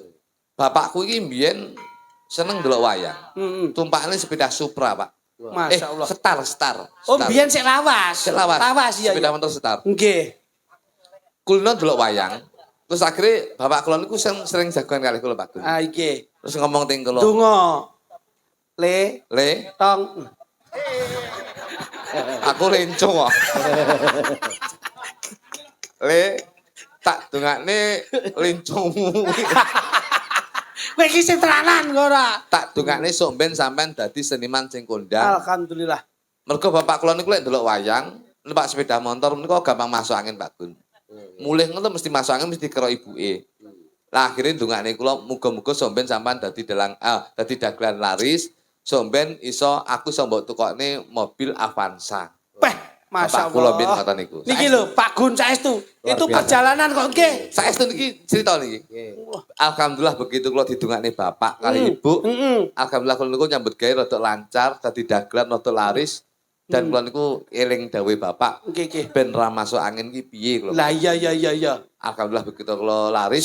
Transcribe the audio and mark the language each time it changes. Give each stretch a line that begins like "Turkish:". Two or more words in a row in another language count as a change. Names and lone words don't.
Javanese: Bapakku iki mbiyen seneng delok wayang. Heeh. Tumpakane sepeda Supra, Pak. Masyaallah. Star. Oh, biyen sik lawas. Sik lawas. Lawas iya. Sepeda motor Star. Nggih. Kulino delok wayang. Terus akhirnya bapak kula niku sering jagoan kali kula Pak Gun. Ah iki. Terus ngomong teng kula. Donga. Le Le, tong. aku lenco kok. Le, tak dongakne lencomu. Kowe iki sing tenanan kok ora? Tak dongakne sok ben sampean dadi seniman sing kondang. Alhamdulillah. Mergo bapak kula niku lek ndelok wayang, numpak sepeda motor niku gampang
Indonesian: masuk angin
Javanese: Pak Gun. Mulih ngono mesti
Indonesian: masuk angin
Javanese: mesti karo ibuke. Lah akhire ndongakne kula muga-muga somben sampean dadi dagelan laris, somben iso aku iso mbok tukokne mobil Avanza. Peh, Bapak kula mbiyen masyaallah. ngoten niku. Niki lho, Pak Gun saestu. Itu biasa. perjalanan kok nggih. Saestu niki cerita niki. Alhamdulillah begitu kula didongakne bapak kali ibu. Alhamdulillah kula niku nyambut gawe rada lancar, dadi dagelan rada laris. Dan kula niku eling dawuhe bapak, Nggih. ben ra
Indonesian: masuk angin
Javanese: ki piye kula. Lah iya. Alhamdulillah begitu kula laris.